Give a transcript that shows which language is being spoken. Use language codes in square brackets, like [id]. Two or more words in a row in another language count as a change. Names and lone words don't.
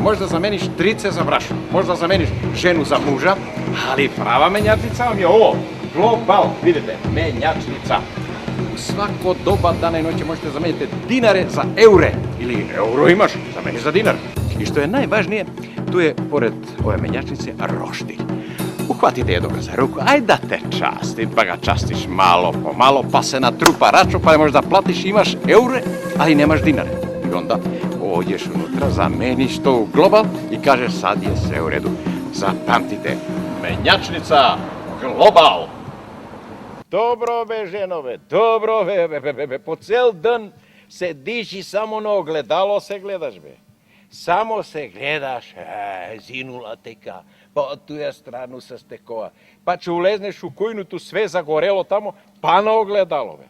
[sr] Може да замениш трице за брашно, може да замениш жену за мужа, али права менјачица вам е ово. Глобал, видите, менјачница. Свако доба дана и ноќе можете да замените динаре за еуре. Или еуро имаш, замени за динар. И што е најважнije, tu je, pored ove menjačnice, roštilj. Uhvatite je dobro za ruku, aj da te časti, pa ga častiš malo po malo, pa se natrupa račun, pa ne možeš da platiš, imaš eure, ali nemaš dinare. I onda ođeš unutra, zameniš to u global i kažeš sad je sve u redu. Zapamtite, menjačnica global. [mk] Dobro bе, женове, добро бе, по цел ден седиш и само на огледало се гледаш бе. Само се гледаш, зинула тека, па од туја страну се стекова. Па че улезнеш у кујнуту све загорело тамо, па на огледало бе.